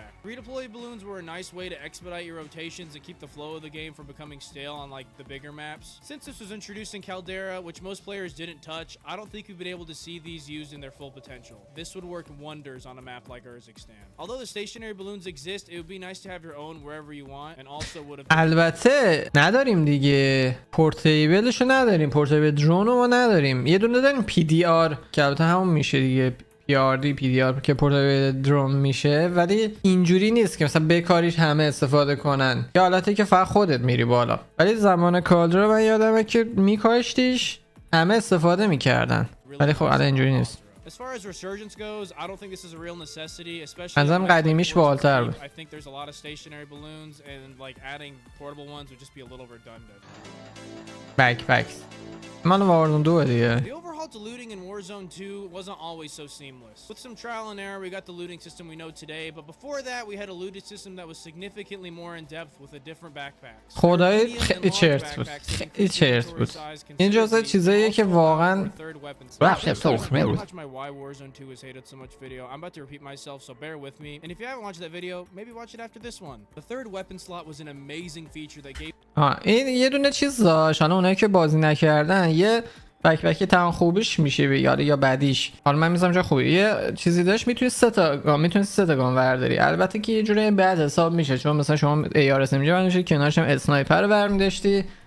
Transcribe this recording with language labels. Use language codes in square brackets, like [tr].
[en] Redeploy balloons were a nice way to expedite your rotations and keep the flow of the game from becoming stale on like the bigger maps. Since this was introduced in Caldera, which most players didn't touch, I don't think we've been able to see these used in their full potential. This would work wonders on a map like Urzikstan. Although the stationary balloons exist, it would be nice to have your own wherever you want, and also would have. [fa] البته نداریم دیگه، پورتیبلشو نداریم، پورتیبل درون رو ما نداریم. یه دونه داریم PDR که البته همون میشه دیگه، PDR که پورتیبل درون میشه، ولی اینجوری نیست که مثلا بکاریش همه استفاده کنن، یا حالتی که فقط خودت میری بالا. ولی زمان کالدرا من یادمه که میکاشتیش همه استفاده میکردن، ولی خب الان اینجوری نیست. [en] As far as resurgence goes, I don't think this is a real necessity, especially [fa] ازم قدیمیش بالتر بود. [en] I think there's a lot of stationary balloons and like adding portable ones would just be a little redundant. [fa] Backpacks. مال وارزون 2 دیگه. [en] The overhaul to looting in Warzone 2 wasn't always so seamless. With some trial and error, we got the looting system we know today, but before that, we had a looting system that was significantly more in depth with a different backpacks. [fa] خدای خیلی چرت بود. خیلی چرت بود. این جزء چیزاییه که واقعا رفت سوخت می‌بود. [en] My why Warzone 2 is hated so much video. I'm about to repeat myself, so bear with me. And if you haven't watched that video, maybe watch it after this one. The third weapon slot was an amazing feature that gave [fa] این یه دونه چیز داشت. حالا اونایی که بازی نکردن یه بک تمام خوبیش میشه یا بعدیش. حالا من میذارم جا خوبی. یه چیزی داشت میتونی سه تا گام ورداری. البته که یه جوری بعد حساب میشه، چون مثلا شما AR SMG برداشتی، کنارش هم اسنایپر رو برمی‌داشتی.